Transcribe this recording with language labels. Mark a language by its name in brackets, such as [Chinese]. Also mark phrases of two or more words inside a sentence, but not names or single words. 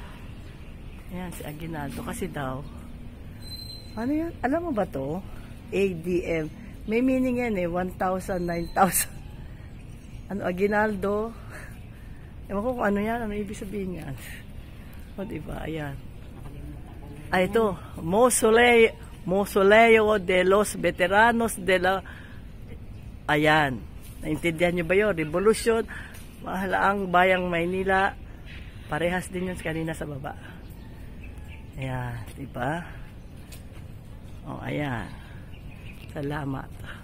[Filipino] Ayan, si Aguinaldo. Kasi daw, ano yan? Alam mo ba to? ADM. May meaning yan eh. 1,000, 9,000. Ano, Aguinaldo? Ewan ko kung ano yan. Ano ibig sabihin yan? O, diba? Ayan. Ay, ito. Mausoleo de los Veteranos de la... Ayan. Naintindihan nyo ba yun? Revolution. Mahalaang Bayang Maynila. Parehas din yun kanina sa baba. Ayan. Diba? O, ayan. Salamat.